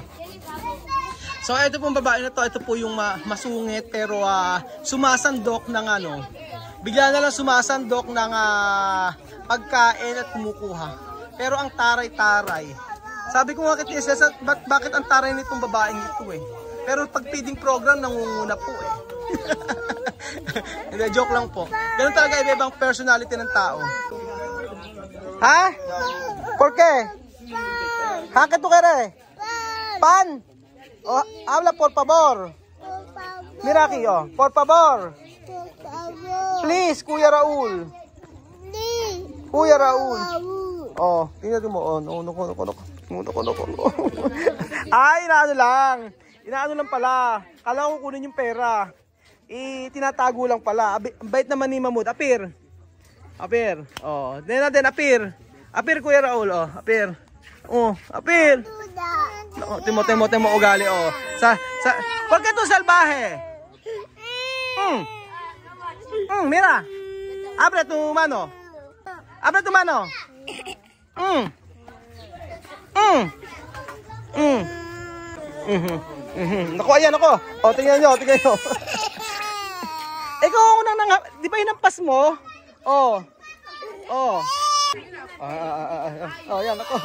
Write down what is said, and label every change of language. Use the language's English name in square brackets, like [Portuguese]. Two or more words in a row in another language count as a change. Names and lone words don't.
[Filipino] So ito pong babae na to, ito po yung masungit pero sumasandok ng bigla na lang sumasandok ng pagkain at kumukuha. Pero ang taray-taray. Sabi ko nga kay Tia, bakit ang taray nitong babaeng ito Pero pag [English] feeding program, [Filipino] nangunguna po Hindi, joke lang po. Ganun talaga iba-ibang personality ng tao. [Spanish] Ha? ¿Por qué? ¿Ha? ¿Qué tú quieres? Pan? Habla por favor. Mira aquí, por favor. [English] Please, Kuya Raul. Kuya Raul. [Filipino] Tingnan mo. Ay, inaano lang pala. Kala ko kunin yung pera. Tinatago lang pala. Bait naman ni Mamut. Apir. Dena natin, apir. Apir, Kuya Raul, apir. Apir. Timo ugali, [Spanish] ¿Por qué tú salvaje? Mira. Abre tu mano. Abre tu mano. [Filipino] Naku, ayan ako. Tingnan nyo. Ikaw ako di ba hinampas mo? Ayan ako.